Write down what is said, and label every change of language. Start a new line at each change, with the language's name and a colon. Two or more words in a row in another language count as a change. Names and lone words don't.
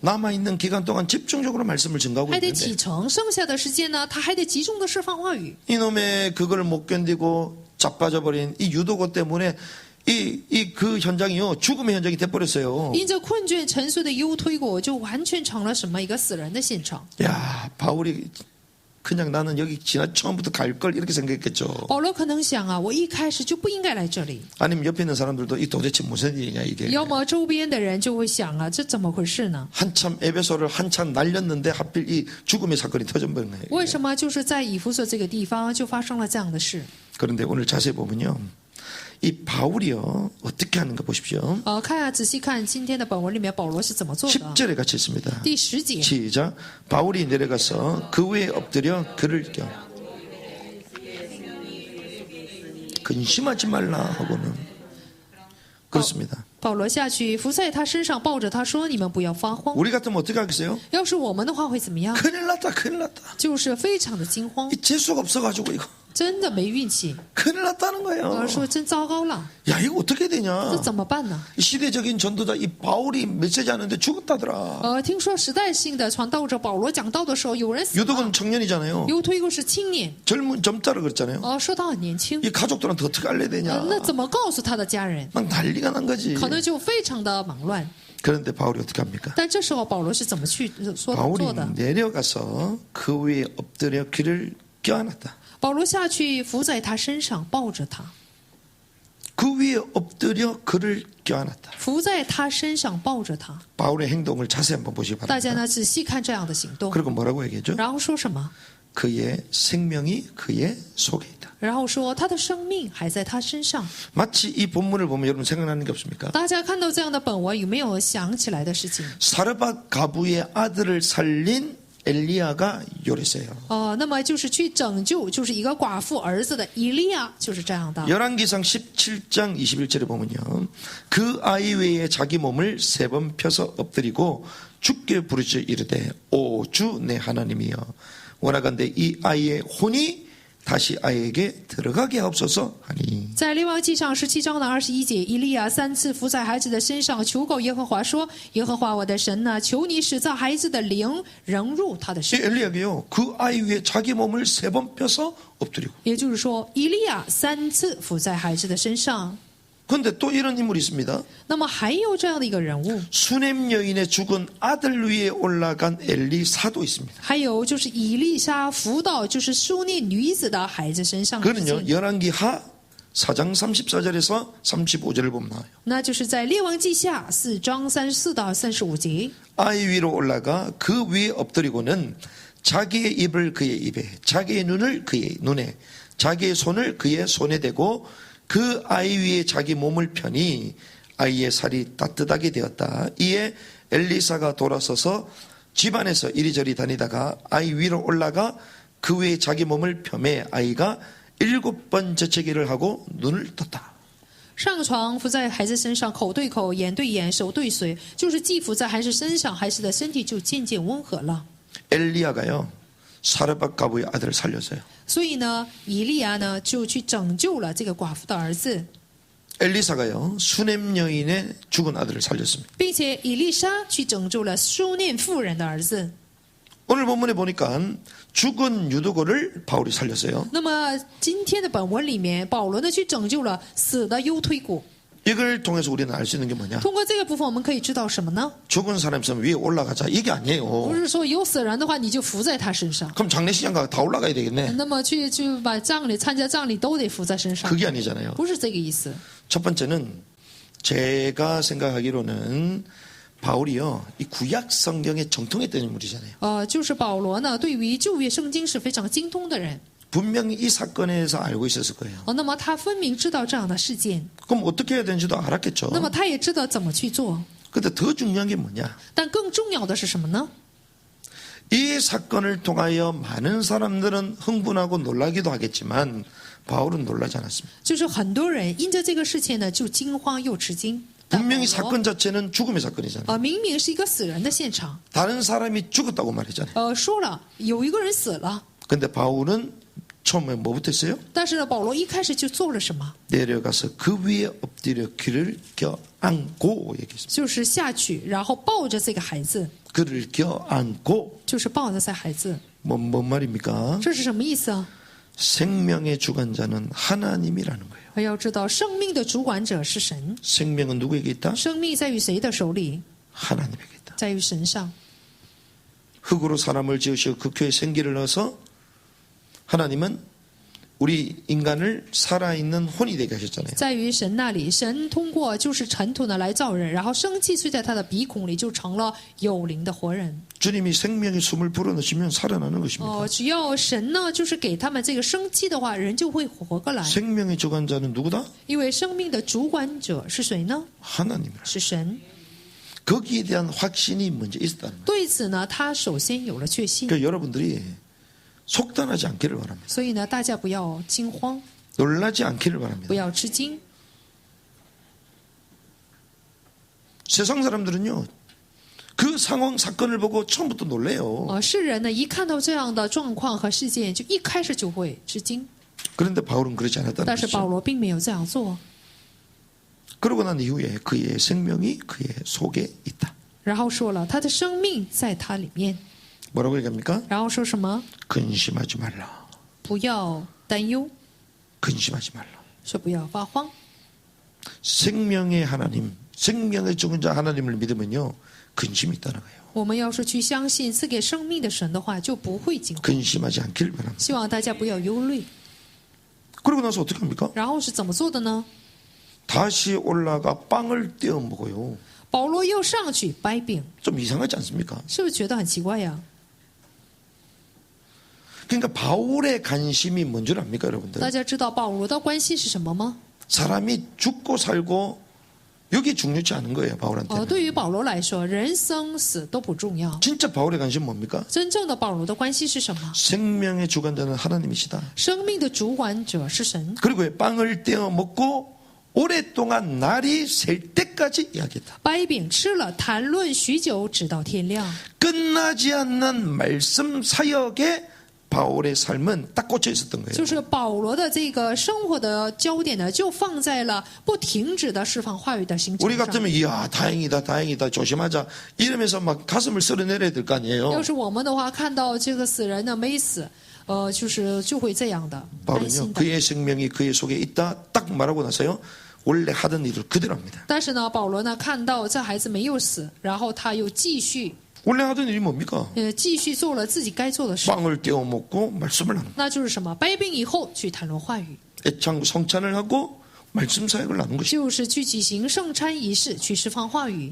Korean: 남아있는 기간 동안 집중적으로 말씀을 증가하고
Chinese: 还得
Korean: 있는데
Chinese: 启程，剩下的时间呢，他还得集中的释放话语。
Korean: 이놈의 그걸 못 견디고 자빠져버린 이 유도고 때문에 그 현장이요 죽음의 현장이 돼버렸어요.
Chinese: 因着困倦沉睡的右推骨，就完全成了什么一个死人的现场。
Korean: 야 바울이 그냥 나는 여기 지난 처음부터 갈 걸 이렇게 생각했겠죠.
Chinese: 保罗可能想啊，我一开始就不应该来这里。
Korean: 아니면 옆에 있는 사람들도 이 도대체 무슨 일이냐 이게.
Chinese: 要么周边的人就会想啊，这怎么回事呢？
Korean: 한참 에베소를 한참 날렸는데 하필 이 죽음의 사건이 터져버린 거예요.
Chinese: 为什么就是在以弗所这个地方就发生了这样的事？
Korean: 그런데 오늘 자세히 보면요. 이 바울이요 어떻게 하는가 보십시오.
Chinese: 看啊，仔细看今天的本文里面保罗是怎么做的。
Korean: 10절에 같이 있습니다.
Chinese: 第10节，
Korean: 시작. 바울이 내려가서 그 위에 엎드려 그를 껴. 근심하지 말라 하고는 그렇습니다.
Chinese: 保罗下去伏在他身上，抱着他说：“你们不要发慌。
Korean: 우리 같으면 어떻게 하겠어요?
Chinese: 要是我们的话会怎么样？
Korean: 큰일 났다 큰일 났다.
Chinese: 就是非常的惊慌，
Korean: 이 재수가 없어가지고 이거
Chinese: 真的没运气。
Korean: 큰일 났다는 거예요.
Chinese: 说真糟糕了，
Korean: 야 이거 어떻게 되냐?
Chinese: 这怎么办呢？
Korean: 이 시대적인 전도자 이 바울이 메시지 하는데 죽었다더라.
Chinese: 听说时代性的传道者保罗讲道的时候，有人死了，
Korean: 유독은 청년이잖아요.
Chinese: 犹推过是青年，
Korean: 젊다라 그랬잖아요.
Chinese: 说他很年轻，
Korean: 이 가족들한테 어떻게 알려야 되냐?
Chinese: 那怎么告诉他的家人？
Korean: 막 난리가 난 거지.
Chinese: 可能就非常的忙乱。
Korean: 그런데 바울이 어떻게 합니까?
Chinese: 但这时候保罗是怎么去做
Korean: 바울이
Chinese: 的？
Korean: 내려가서 그 위에 엎드려 그를 껴안았다.
Chinese: 保罗下去伏在他身上，抱着他，
Korean: 그 위에 엎드려 그를 껴안았다.
Chinese: 伏在他身上抱着他。
Korean: 바울의 행동을 자세히 한번 보시기
Chinese: 大家
Korean: 바랍니다.
Chinese: 呢仔细看这样的行动，
Korean: 그리고 뭐라고 얘기했죠?
Chinese: 然后说什么？
Korean: 그의 생명이 그의 속에 있다.
Chinese: 然后说他的生命还在他身上。
Korean: 마치 이 본문을 보면 여러분 생각나는 게 없습니까?
Chinese: 大家看到这样的本文，有没有想起来的事情？
Korean: 사르밧 가부의 아들을 살린 엘리야가 요랬어요.
Chinese: 那么就是去拯救，就是一个寡妇儿子的以利亚，就是这样的。
Korean: 열왕기상 17장 21절에 보면요. 그 아이 외에 자기 몸을 3번 펴서 엎드리고 주께 부르짖어 이르되 오 주 내 하나님이여 원하건대 이 아이의 혼이 다시 아이에게 들어가게 하옵소서 하니.
Chinese: 在列王记上17章的21节，以利亚3次伏在孩子的身上，求告耶和华说：“耶和华我的神呐，求你使造孩子的灵融入他的
Korean: 이
Chinese: 身。
Korean: 엘리야가요 그 아이 위에 자기 몸을 3번 펴서 엎드리고. ”
Chinese: 也就是说，以利亚3次伏在孩子的身上。
Korean: 그런데 또 이런 인물이 있습니다.
Chinese: 那么还有这样的一个人物，
Korean: 수넴 여인의 죽은 아들 위에 올라간 엘리사도 있습니다.
Chinese: 还有就是以利沙伏到就是书念女子的孩子身上的事
Korean: 그는요
Chinese: 情，
Korean: 열왕기하 4장 34절에서 35절을 보면 나와요.
Chinese: 那就是在列王记下4章34到35节。
Korean: 아이 위로 올라가 그 위에 엎드리고는 자기의 입을 그의 입에, 자기의 눈을 그의 눈에, 자기의 손을 그의 손에 대고 그 아이 위에 자기 몸을 펴니 아이의 살이 따뜻하게 되었다. 이에 엘리사가 돌아서서 집안에서 이리저리 다니다가 아이 위로 올라가 그 위에 자기 몸을 펴매 아이가 7번 재채기를 하고 눈을 떴다.
Chinese: 上床伏在孩子身上，口对口，眼对眼，手对嘴，就是既伏在孩子身上，孩子的身体就渐渐温和了。
Korean: 엘리야가요 사르밧 가부의 아들을 살렸어요.
Chinese: 所以呢，以利亚呢就去拯救了这个寡妇的儿子。
Korean: 엘리사가요 수넴 여인의 죽은 아들을 살렸습니다.
Chinese: 并且以利沙去拯救了书念妇人的儿子。
Korean: 오늘 본문에 보니까 죽은 유두고를 바울이 살렸어요.
Chinese: 那么今天的本文里面，保罗呢去拯救了死的犹推古。
Korean: 이걸 통해서 우리는 알 수 있는 게 뭐냐?
Chinese: 通过这个部分，我们可以知道什么呢？
Korean: 죽은 사람 있으면 위에 올라가자 이게
Chinese: 不
Korean: 아니에요.
Chinese: 是说有死人的话，你就伏在他身上。
Korean: 그럼 장례식장 가서 다 올라가야 되겠네.
Chinese: 那么去把葬礼参加葬礼都得伏在身上，
Korean: 그게 아니잖아요.
Chinese: 不是这个意思。
Korean: 첫 번째는 제가 생각하기로는 바울이요 이 구약 성경에 정통했던 인물이잖아요.
Chinese: 就是保罗呢，对于旧约圣经是非常精通的人。
Korean: 분명히 이 사건에 대해서 알고 있었을 거예요.
Chinese: 那么他分明知道这样的事件，
Korean: 그럼 어떻게 해야 되는지도 알았겠죠.
Chinese: 那么他也知道怎么去做。
Korean: 근데 더 중요한 게 뭐냐?
Chinese: 但更重要的是什么呢？
Korean: 이 사건을 통하여 많은 사람들은 흥분하고 놀라기도 하겠지만 바울은 놀라지 않았습니다.
Chinese: 就是很多人因着这个事情呢，就惊慌又吃惊。但
Korean: 분명히
Chinese: 保罗
Korean: 사건 자체는 죽음의 사건이잖아요.
Chinese: 明明是一个死人的现场，
Korean: 다른 사람이 죽었다고 말했잖아요.
Chinese: 说了有一个人死了，
Korean: 근데 바울은 처음에 뭐부터 했어요?
Chinese: 但是呢，保罗一开始就做了什么？
Korean: 내려가서 그 위에 엎드려 귀를 껴안고 얘기했습니다.
Chinese: 就是下去，然后抱着这个孩子，
Korean: 그를 껴안고
Chinese: 就是抱着这孩子。
Korean: 뭔 말입니까?
Chinese: 这是什么意思啊？
Korean: 생명의 주관자는 하나님이라는 거예요.
Chinese: 要知道，生命的主管者是神，
Korean: 생명은 누구에게 있다?
Chinese: 生命在于谁的手里？
Korean: 하나님에게 있다.
Chinese: 在于神上。
Korean: 흙으로 사람을 지으시고 그 큐에 생기를 넣어서 하나님은 우리 인간을 살아있는 혼이 되게 하셨잖아요.
Chinese: 在于神那里，神通过就是尘土呢来造人，然后生气吹在他的鼻孔里，就成了有灵的活人。
Korean: 주님이 생명의 숨을 불어넣으시면 살아나는 것입니다.
Chinese: 只要神呢就是给他们这个生气的话，人就会活过来。
Korean: 생명의 주관자는 누구다?
Chinese: 因为生命的主管者是谁呢？
Korean: 하나님이라.
Chinese: 是神。
Korean: 거기에 대한 확신이 먼저 있었다는 거예요.
Chinese: 对此呢，他首先有了确信。
Korean: 그러니까 여러분들이 속단하지 않기를 바랍니다.
Chinese: 所以呢，大家不要惊慌，
Korean: 놀라지 않기를 바랍니다.
Chinese: 不要吃惊。
Korean: 세상 사람들은요 그 상황 사건을 보고 처음부터 놀래요.
Chinese: 世人呢一看到这样的状况和事件，就一开始就会吃惊。
Korean: 그런데 바울은 그렇지 않았다는
Chinese: 但是保
Korean: 거죠.
Chinese: 罗并没有这样做。
Korean: 그러고 난 이후에 그의 생명이 그의 속에 있다.
Chinese: 然后说了，他的生命在他里面。
Korean: 뭐라고 얘기합니까?
Chinese: 然后说什么？
Korean: 근심하지 말라.
Chinese: 不要担忧，
Korean: 근심하지 말라.
Chinese: 说不要发慌。
Korean: 생명의 하나님, 생명의 주권자 하나님을 믿으면요 근심이 있다는 거예요.
Chinese: 我们要是去相信赐给生命的神的话，就不会惊慌。
Korean: 근심하지 않기를 바랍니다.
Chinese: 希望大家不要忧虑。
Korean: 그러고 나서 어떻게 합니까?
Chinese: 然后是怎么做的呢？
Korean: 다시 올라가 빵을 떼어 먹어요.
Chinese: 保罗又上去掰饼，
Korean: 좀 이상하지 않습니까?
Chinese: 是不是觉得很奇怪呀？
Korean: 그러니까 바울의 관심이 뭔 줄 압니까,
Chinese: 大
Korean: 여러분들?
Chinese: 家知道保罗的关系是什么吗？
Korean: 사람이 죽고 살고 여기 중요치 않은 거예요, 바울한테는.
Chinese: 对于保罗来说，人生死都不重要。
Korean: 진짜 바울의 관심은 뭡니까?
Chinese: 真正的保罗的关系是什么？
Korean: 생명의 주관자는 하나님이시다.
Chinese: 生命的主管者是神。
Korean: 그리고 빵을 떼어 먹고 오랫동안 날이 셀 때까지 이야기했다.
Chinese: 掰饼吃了，谈论许久，直到天亮。
Korean: 끝나지 않는 말씀 사역에 바울의 삶은 딱 꽂혀 있었던 거예요.
Chinese: 就是保罗的这个生活的焦点呢，就放在了不停止的释放话语的行程
Korean: 우리
Chinese: 上。
Korean: 같으면 이야 다행이다 다행이다 조심하자 이러면서 막 가슴을 쓸어내려야 될 거 아니에요.
Chinese: 要是我们的话，看到这个死人呢没死，就会这样的担
Korean: 바울은요
Chinese: 心的。
Korean: 그의 생명이 그의 속에 있다 딱 말하고 나서요 원래 하던 일을 그대로 합니다.
Chinese: 但是呢，保罗呢看到这孩子没有死，然后他又继续
Korean: 원래 하던 일이 뭡니까?
Chinese: 继续做了自己该做的事，
Korean: 빵을 떼어 먹고 말씀을 하는
Chinese: 那就是什么？掰饼以后去谈论话语，
Korean: 애창 성찬을 하고 말씀 사역을 나눈 것이.
Chinese: 就是去举行圣餐仪式，去释放话语。